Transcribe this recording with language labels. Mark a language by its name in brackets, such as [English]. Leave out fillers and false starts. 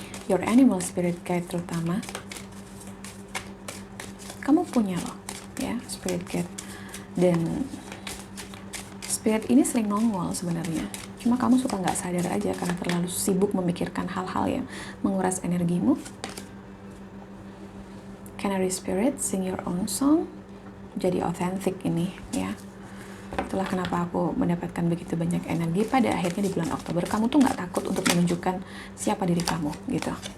[English] Your animal Spirit Guide [Indonesian] terutama, kamu punya loh, ya, Spirit Guide. Dan Spirit ini sering nongol sebenarnya. Cuma kamu suka nggak sadar aja karena terlalu sibuk memikirkan hal-hal yang menguras energimu. [English] Canary Spirit, sing your own song. [Indonesian] Jadi authentic ini, ya. Itulah kenapa aku mendapatkan begitu banyak energi pada akhirnya di bulan Oktober. Kamu tuh nggak takut untuk menunjukkan siapa diri kamu, gitu.